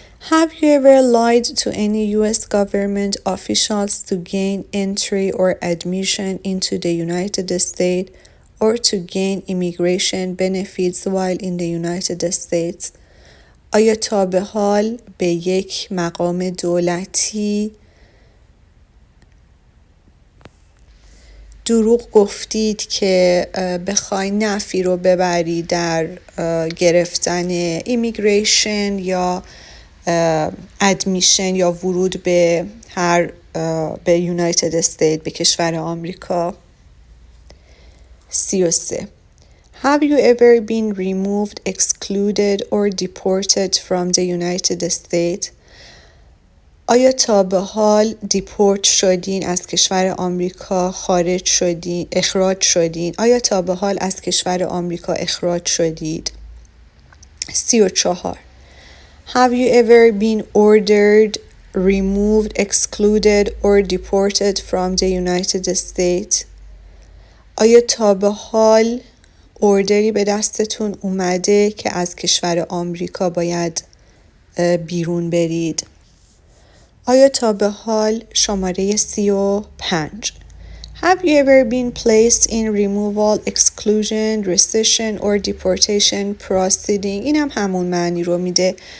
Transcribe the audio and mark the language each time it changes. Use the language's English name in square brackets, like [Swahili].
[English] Have you ever lied to any U.S. government officials to gain entry or admission into the United States or to gain immigration benefits while in the United States? [Persian] آیا تا به حال به یک مقام دولتی دروغ گفتید که بخوای نفی رو ببری در گرفتن ایمیگریشن یا ادمیشن یا ورود به به یونایتد استیت، به کشور آمریکا. 33. [English] Have you ever been removed, excluded or deported from the United States? [Persian] آیا تا به حال دیپورت شدین، از کشور آمریکا اخراج شدین؟ آیا تا به حال از کشور آمریکا اخراج شدید؟ 34. [English] Have you ever been ordered, removed, excluded or deported from the United States? [Persian] آیا تا به حال اوردری به دستتون اومده که از کشور آمریکا باید بیرون برید؟ آیا تا به حال شماره 35 [English] Have you ever been placed in removal, exclusion, rescission or deportation proceeding؟ [Persian] این هم همون معنی رو میده.